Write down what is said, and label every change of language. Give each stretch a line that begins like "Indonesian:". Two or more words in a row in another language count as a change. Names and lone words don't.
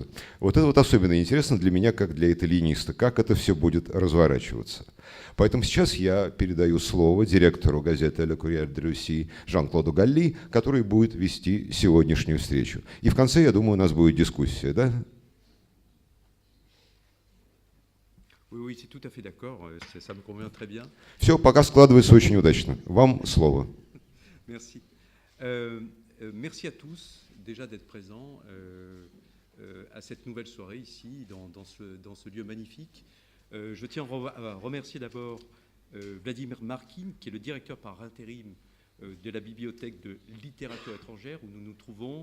Russian: Вот это вот особенно интересно для меня, как для итальяниста, как это все будет разворачиваться. Поэтому сейчас я передаю слово директору газеты «Le Courrier de Russie» Жан-Клоду Галли, который будет вести сегодняшнюю встречу. И в конце, я думаю, у нас будет дискуссия, да?
French: Oui, c'est tout à fait d'accord, ça me convient très bien.
Russian: Все, пока складывается очень удачно. Вам слово.
French: Merci. Merci à tous déjà d'être présents à cette nouvelle soirée ici, dans ce lieu magnifique. Je tiens à remercier d'abord Vladimir Markin, qui est le directeur par intérim de la Bibliothèque de littérature étrangère où nous nous trouvons.